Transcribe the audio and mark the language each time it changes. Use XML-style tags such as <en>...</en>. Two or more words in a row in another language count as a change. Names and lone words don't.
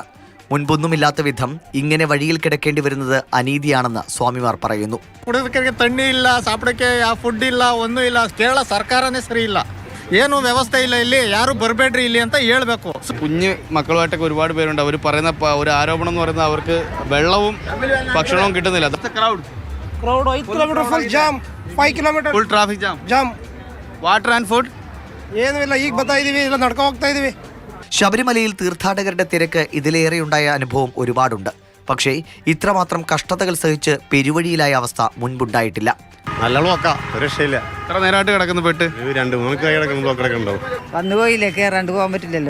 <ml>മുൻപൊന്നുമില്ലാത്ത വിധം ഇങ്ങനെ വഴിയിൽ കിടക്കേണ്ടി വരുന്നത് അനീതിയാണെന്ന് സ്വാമിമാർ പറയുന്നു.</ml> <kn>ಕುಡಿಯೋದಕ್ಕೆ ತಣ್ಣಿ ಇಲ್ಲ, ಸಾಪಡಕ್ಕೆ ಫುಡ್ ಇಲ್ಲ, ಒಂದೂ ಇಲ್ಲ. ಕೇರಳ ಸರ್ಕಾರನೇ ಸರಿ ಇಲ್ಲ, ಏನು ವ್ಯವಸ್ಥೆ ಇಲ್ಲ, ಇಲ್ಲಿ ಯಾರು ಬರಬೇಡ್ರಿ ಇಲ್ಲಿ ಅಂತ ಹೇಳ್ಬೇಕು.</kn> <ml>കുഞ്ഞ് മക്കളുമായിട്ടൊക്കെ ഒരുപാട് പേരുണ്ട്. അവർ പറയുന്ന ഒരു ആരോപണം എന്ന് പറയുന്നത് അവർക്ക് വെള്ളവും ഭക്ഷണവും കിട്ടുന്നില്ല.</ml> <en>crowd 5 kilometer full jam, 5 kilometer full traffic jam. water and food</en> <kn>ಏನೂ ಇಲ್ಲ. ಈಗ ಬರ್ತಾ ಇದೀವಿ, ಇಲ್ಲ ನಡ್ಕೊ ಹೋಗ್ತಾ ಇದೀವಿ.</kn> <ml>ശബരിമലയിൽ തീർത്ഥാടകരുടെ തിരക്ക് ഇതിലേറെയുണ്ടായ അനുഭവം ഒരുപാടുണ്ട്. പക്ഷേ ഇത്രമാത്രം കഷ്ടതകൾ സഹിച്ച് പെരുവഴിയിലായ അവസ്ഥ മുൻപുണ്ടായിട്ടില്ല. നല്ലോണം നോക്കാം, രക്ഷയില്ല. എത്ര നേരമായിട്ട് കിടക്കുന്നു പെട്ട്? 2-3 മണിക്കായി കിടക്കുന്നു കിടക്കുന്നുണ്ടാവും. വന്നു പോയില്ലേ, കേറാണ്ട് പോകാൻ പറ്റില്ലല്ലോ.</ml>